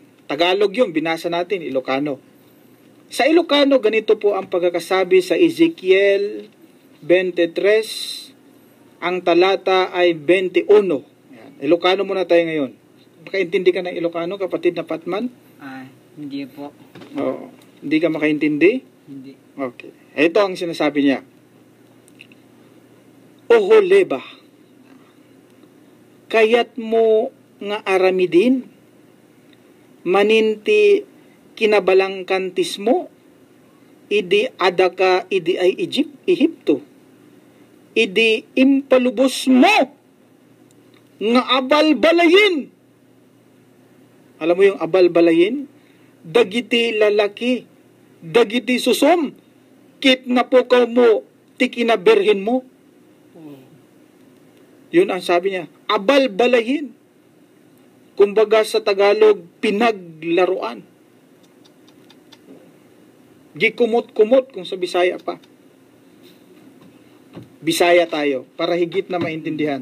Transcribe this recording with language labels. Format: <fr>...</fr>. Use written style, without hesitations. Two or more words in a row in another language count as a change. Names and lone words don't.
<tl>Tagalog yun, binasa natin, Ilocano. Sa Ilocano, ganito po ang pagkakasabi sa Ezekiel 23, ang talata ay 21. Yan. Ilocano muna tayo ngayon. Makaintindi ka ng Ilocano, kapatid na Patman? Hindi po. Oo. Hindi ka makaintindi? Hindi. Okay. Ito ang sinasabi niya.</tl> <ilo>Oholeba, kayat mo nga aramidin, maninti kinabalangkantis mo, idi adaka idi ay Ehipto, idi impalubos mo, nga abalbalayin.</ilo> <tl>Alam mo yung abalbalayin?</tl> <ilo>Dagiti lalaki, dagiti susom, kit napukaw mo, tikinaberhin mo.</ilo> <tl>Yun ang sabi niya, abalbalahin. Kumbaga sa Tagalog, pinaglaruan. Gikumot-kumot kung sa Bisaya pa. Bisaya tayo, para higit na maintindihan.</tl>